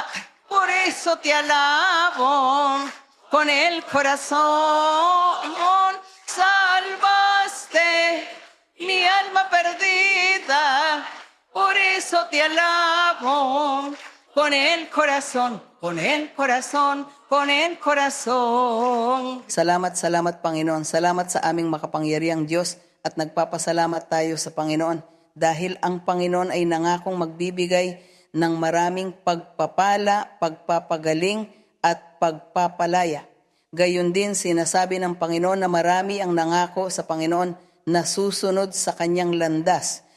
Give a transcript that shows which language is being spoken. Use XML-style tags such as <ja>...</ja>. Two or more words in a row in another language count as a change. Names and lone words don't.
<es>Por eso te alabo con el corazón. Salvaste mi alma perdida, por eso te alabo con el corazón, con el corazón, con el corazón.</es> <tl>Salamat, salamat, Panginoon. Salamat sa aming makapangyarihang Diyos at nagpapasalamat tayo sa Panginoon dahil ang Panginoon ay nangakong magbibigay ng maraming pagpapala, pagpapagaling at pagpapalaya. Gayon din sinasabi ng Panginoon na marami ang nangako sa Panginoon na susunod sa kanyang landas.</tl>